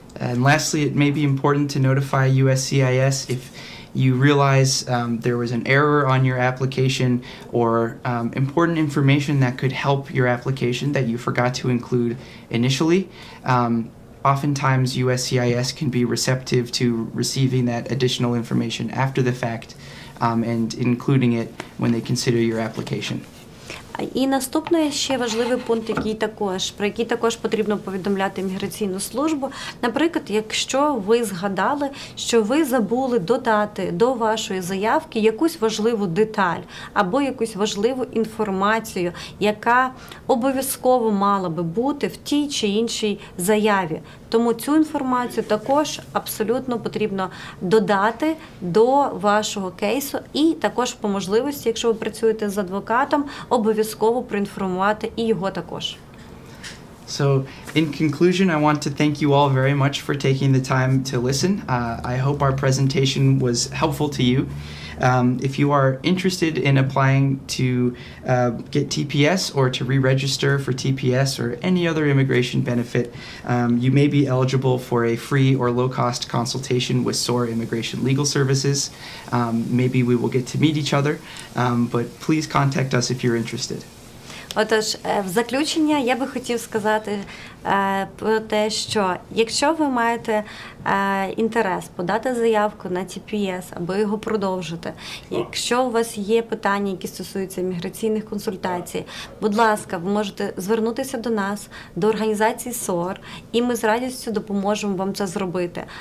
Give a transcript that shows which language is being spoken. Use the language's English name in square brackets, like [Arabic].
[English] And lastly, it may be important to notify USCIS if you realize there was an error on your application or important information that could help your application that you forgot to include initially. Oftentimes, USCIS can be receptive to receiving that additional information after the fact and including it when they consider your application. [Ukrainian] І наступний ще важливий пункт, про який також потрібно повідомляти імміграційну службу. Наприклад, якщо ви згадали, що ви забули додати до вашої заявки якусь важливу деталь або якусь важливу інформацію, яка обов'язково мала би бути в тій чи іншій заяві. Тому цю інформацію також абсолютно потрібно додати до вашого кейсу і також по можливості, якщо ви працюєте з адвокатом, обов'язково проінформувати і його також. [English] So, in conclusion, I want to thank you all very much for taking the time to listen. I hope our presentation was helpful to you. If you are interested in applying to get TPS or to re-register for TPS or any other immigration benefit, you may be eligible for a free or low-cost consultation with Soar Immigration Legal Services. Maybe we will get to meet each other, but please contact us if you're interested. [Ukrainian] Отож, в заключення я би хотів сказати про те, що якщо ви маєте інтерес подати заявку на TPS або його продовжити, якщо у вас є питання, які стосуються міграційних консультацій, будь ласка, ви можете звернутися до нас, до організації SOAR, і ми з радістю допоможемо вам це зробити.